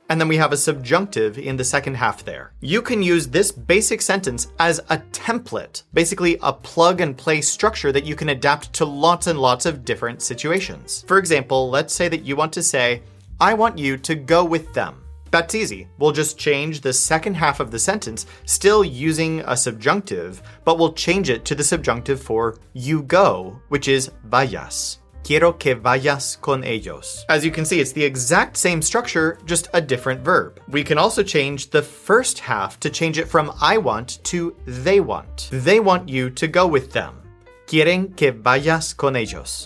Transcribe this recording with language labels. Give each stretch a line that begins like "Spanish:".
English: And then we have a subjunctive in the second half there. You can use this basic sentence as a template, basically a plug and play structure that you can adapt to lots and lots of different situations. For example, let's say that you want to say, I want you to go with them. That's easy. We'll just change the second half of the sentence, still using a subjunctive, but we'll change it to the subjunctive for you go, which is vayas.
Spanish: Quiero que vayas con ellos.
English: As you can see, it's the exact same structure, just a different verb. We can also change the first half to change it from I want to they want. They want you to go with them.
Spanish: Quieren que vayas con ellos.